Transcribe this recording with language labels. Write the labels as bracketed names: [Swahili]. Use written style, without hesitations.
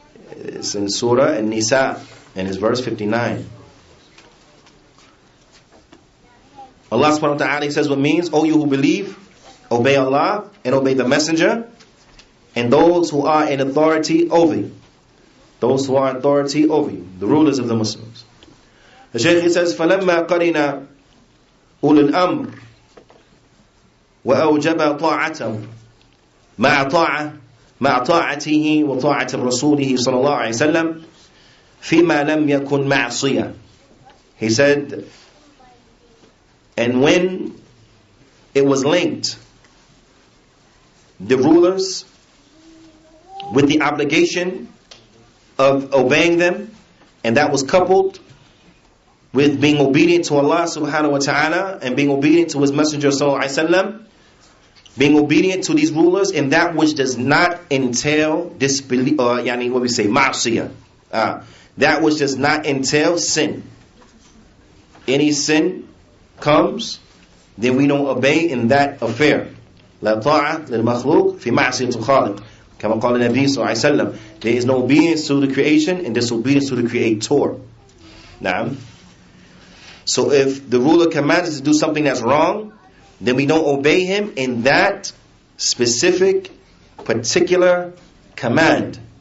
[English] It's in Surah An-Nisa, and it's verse 59. Allah subhanahu wa ta'ala says what means, O you who believe, obey Allah and obey the messenger and those who are in authority over you. Those who are in authority over you, the rulers of the Muslims. The Shaykh says, [Arabic] فَلَمَّا قَرِنَا أُولُو الْأَمْرِ وَأَوْجَبَ طَاعَتَهُ مَعَ طَاعَتِهِ وَطَاعَةِ رَسُولِهِ صلى الله عليه وسلم فِيمَا لَمْ يَكُنْ مَعْصِيَةً. [English] He said, and when it was linked, the rulers with the obligation of obeying them, and that was coupled with being obedient to Allah subhanahu wa ta'ala and being obedient to His Messenger sallallahu alaihi wasallam, being obedient to these rulers in that which does not entail disbelief, what we say, ma'asiyah, that which does not entail sin. Any sin comes, then we don't obey in that affair. [Arabic] لا طاعة للمخلوق في معصية الخالق كما قال النبي صلى الله عليه وسلم. [English] There is no obedience to the creation and disobedience to the Creator. [Arabic] Naam. [English] So if the ruler commands us to do something that's wrong, then we don't obey him in that specific, particular command.